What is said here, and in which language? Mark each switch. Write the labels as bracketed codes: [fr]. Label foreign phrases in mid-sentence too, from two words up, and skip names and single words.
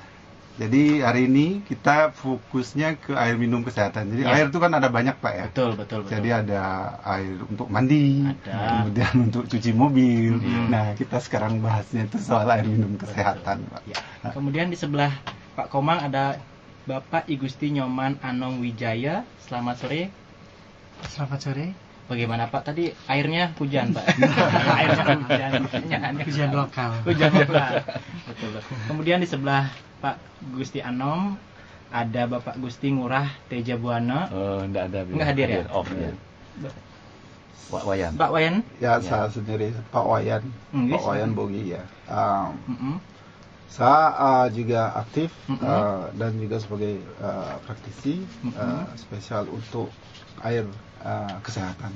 [id] Jadi hari ini kita fokusnya ke air minum kesehatan. Jadi air itu kan ada banyak Pak ya. Betul. Jadi ada air untuk mandi, kemudian untuk cuci mobil. Nah, kita sekarang bahasnya itu soal air minum kesehatan Pak. Ya. Kemudian di sebelah Pak Komang ada Bapak Igusti Nyoman Anong Wijaya. Selamat sore. Selamat sore. Bagaimana Pak? Tadi airnya hujan Pak. Airnya hujan lokal. Hujan lokal. Betul. Kemudian di sebelah Pak Gusti Anom ada Bapak Gusti Ngurah Teja Buana. Enggak ada. Enggak hadir ya? Off ya. Pak Wayan. Pak Wayan? Ya, saya sendiri Pak Wayan. Pak Wayan Bogi ya. Saya juga aktif dan juga sebagai praktisi spesial untuk air kesehatan.